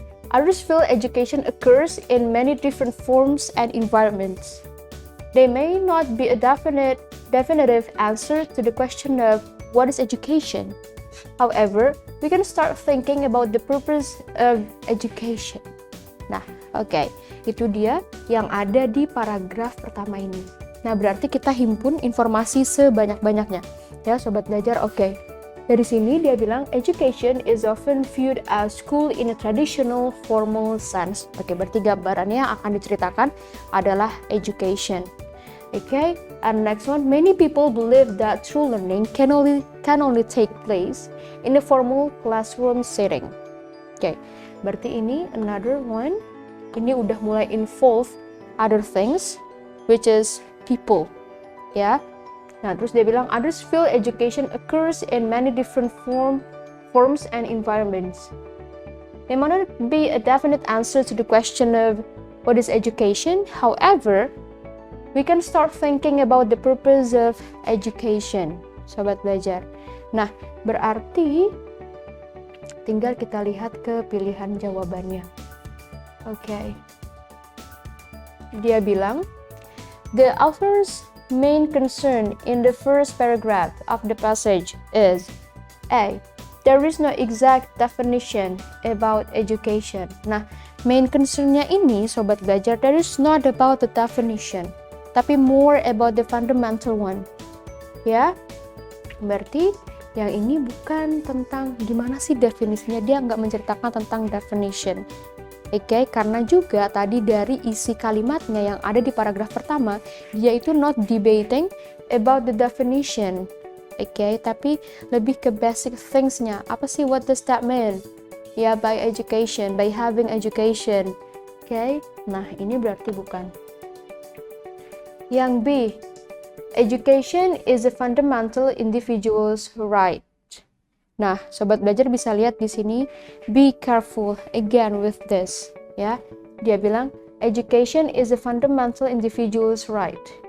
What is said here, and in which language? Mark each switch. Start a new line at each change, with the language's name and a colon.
English: Others feel education occurs in many different forms and environments. There may not be a definitive answer to the question of what is education. However, we can start thinking about the purpose of education.
Indonesian: Nah, oke, itu dia yang ada di paragraf pertama ini. Nah, berarti kita himpun informasi sebanyak-banyaknya. Ya, sobat belajar, oke. Dari sini dia bilang,
English: education is often viewed as school in a traditional formal sense.
Indonesian: Oke, berarti gambarannya yang akan diceritakan adalah education.
English: Okay, and next one, many people believe that true learning can only take place in a formal classroom setting. Okay,
Indonesian: berarti ini
English: another one.
Indonesian: Ini udah mulai
English: involve other things, which is people.
Indonesian: Ya, nah terus dia bilang
English: others feel education occurs in many different forms and environments. There might not be a definite answer to the question of what is education. However, we can start thinking about the purpose of education,
Indonesian: sobat belajar. Nah, berarti tinggal kita lihat ke pilihan jawabannya. Oke. Dia bilang,
English: the author's main concern in the first paragraph of the passage is A. There is no exact definition about education.
Indonesian: Nah, main concern-nya ini, sobat belajar,
English: there is not about the definition,
Indonesian: tapi
English: more about the fundamental one.
Indonesian: Ya, berarti yang ini bukan tentang gimana sih definisinya, dia nggak menceritakan tentang definition. Oke, karena juga tadi dari isi kalimatnya yang ada di paragraf pertama, dia itu
English: not debating about the definition.
Indonesian: Oke, tapi lebih ke
English: basic things-nya.
Indonesian: Apa sih,
English: what does that mean? Ya, by education, by having education.
Indonesian: Oke, nah ini berarti bukan.
English: Yang B, education is a fundamental individual's right.
Indonesian: Nah, sobat belajar bisa lihat di sini,
English: be careful again with this,
Indonesian: ya. Dia bilang
English: education is a fundamental individual's right.